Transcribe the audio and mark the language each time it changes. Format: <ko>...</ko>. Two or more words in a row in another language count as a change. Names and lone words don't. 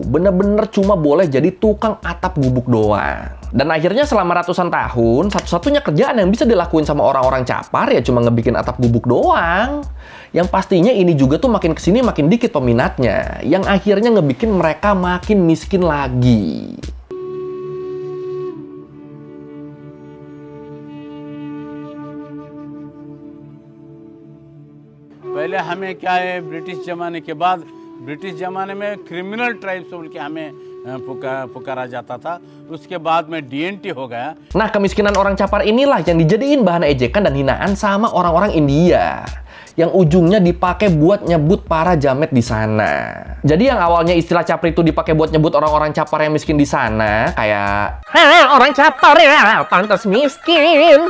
<id>Bener-bener cuma boleh jadi tukang atap gubuk doang. Dan akhirnya selama ratusan tahun, satu-satunya kerjaan yang bisa dilakuin sama orang-orang capar ya cuma ngebikin atap gubuk doang. Yang pastinya ini juga tuh makin kesini makin dikit peminatnya, yang akhirnya ngebikin mereka makin miskin lagi.</id> <hi>पहले हमें क्या है ब्रिटिश ज़माने के बाद ब्रिटिश ज़माने में</hi> <en>criminal tribes</en> <hi>बोल के हमें पुकारा जाता था. उसके बाद में DNT हो गया.</hi> <id>Nah, kemiskinan orang capar inilah yang dijadiin bahan ejekan dan hinaan sama orang-orang India. Yang ujungnya dipakai buat nyebut para jamet di sana. Jadi yang awalnya istilah capri itu dipakai buat nyebut orang-orang capar yang miskin di sana, kayak orang capar ya, pantas miskin.</id>